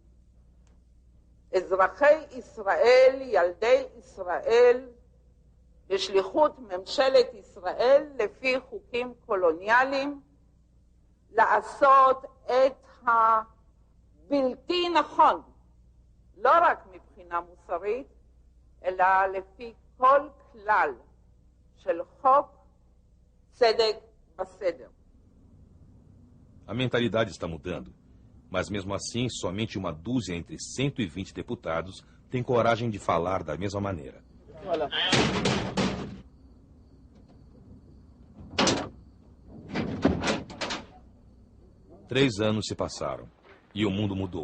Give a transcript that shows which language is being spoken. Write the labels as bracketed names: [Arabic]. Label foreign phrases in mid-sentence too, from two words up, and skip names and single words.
[Hebrew] אזרחי ישראל, ילדי ישראל, בשליחות ממשלת ישראל, לפי חוקים קולוניאליים, לעשות את הבלתי נכון, לא רק מבחינה מוסרית, אלא לפי כל כלל של חוק, צדק בסדר. [Portuguese] A mentalidade está mudando, mas mesmo assim, somente uma dúzia entre 120 deputados tem coragem de falar da mesma maneira. Olha. Três anos se passaram e o mundo mudou.